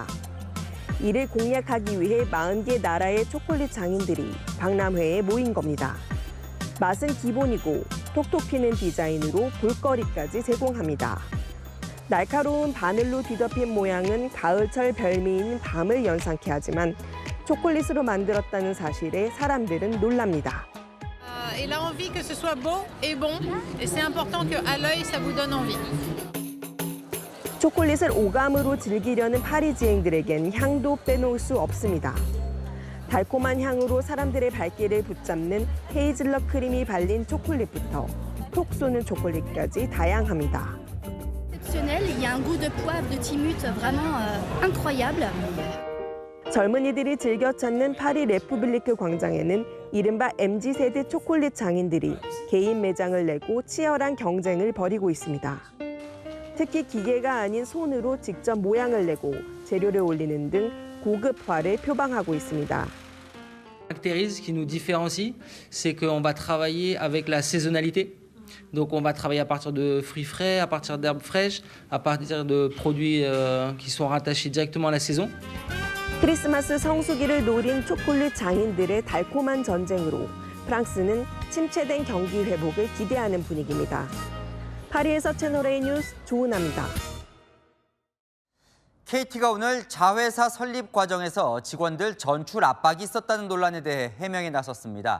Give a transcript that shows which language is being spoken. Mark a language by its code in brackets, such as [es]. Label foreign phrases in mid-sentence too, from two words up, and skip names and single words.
[ko] 이를 공략하기 위해 40개 나라의 초콜릿 장인들이 박람회에 모인 겁니다. 맛은 기본이고 톡톡 튀는 디자인으로 볼거리까지 제공합니다. 날카로운 바늘로 뒤덮인 모양은 가을철 별미인 밤을 연상케 하지만 초콜릿으로 만들었다는 사실에 사람들은 놀랍니다. [fr] Elle a envie que ce soit beau et bon, et c'est important que à l'œil ça vous donne envie. [ko] 초콜릿을 오감으로 즐기려는 파리지앵들에겐 향도 빼놓을 수 없습니다. 달콤한 향으로 사람들의 발길을 붙잡는 헤이즐넛 크림이 발린 초콜릿부터 톡 쏘는 초콜릿까지 다양합니다. [fr] Exceptionnel, il y a un goût de poivre, de timut vraiment incroyable. [ko] 젊은이들이 즐겨 찾는 파리 레푸블리크 광장에는 이른바 MZ세대 초콜릿 장인들이 개인 매장을 내고 치열한 경쟁을 벌이고 있습니다. 특히 기계가 아닌 손으로 직접 모양을 내고 재료를 올리는 등 고급화를 표방하고 있습니다. [fr] Caractérise qui nous différencie, c'est qu'on va travailler avec la saisonnalité. Donc on va travailler à partir de fruits frais, à partir d'herbes fraîches, à partir de produits qui sont rattachés directement à la saison. [ko] 크리스마스 성수기를 노린 초콜릿 장인들의 달콤한 전쟁으로 프랑스는 침체된 경기 회복을 기대하는 분위기입니다. 파리에서 채널A 뉴스 조은아입니다. KT가 오늘 자회사 설립 과정에서 직원들 전출 압박이 있었다는 논란에 대해 해명에 나섰습니다.